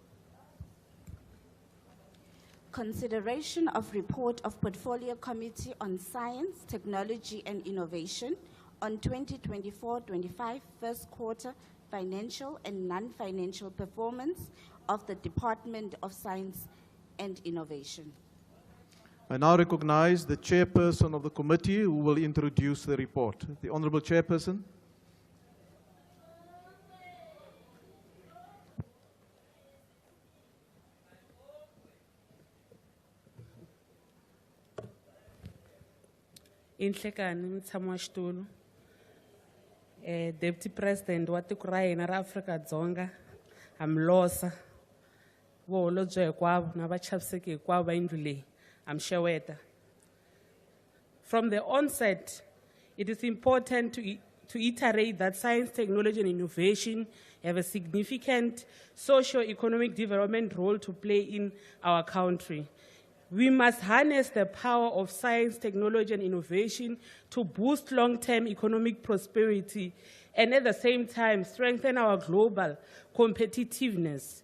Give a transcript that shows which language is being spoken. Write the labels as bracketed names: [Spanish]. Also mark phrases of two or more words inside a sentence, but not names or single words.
[English] Consideration of report of Portfolio Committee on Science, Technology and Innovation on 2024-25 first quarter financial and non-financial performance of the Department of Science and Innovation. I now recognize the chairperson of the committee who will introduce the report. The Honourable Chairperson. [Tsonga] Inhlekani mtshami wa xitulu, [English] Deputy President [Tsonga] wa tiko ra hina ra Afrika-Dzonga, Hamlosa, Vaholobye hinkwavo na vachaviseki hinkwavo va yindlu leyi, Xeweta. [English] From the onset, it is important to iterate that science, technology and innovation have a significant socio-economic development role to play in our country. We must harness the power of science, technology, and innovation to boost long-term economic prosperity and at the same time strengthen our global competitiveness.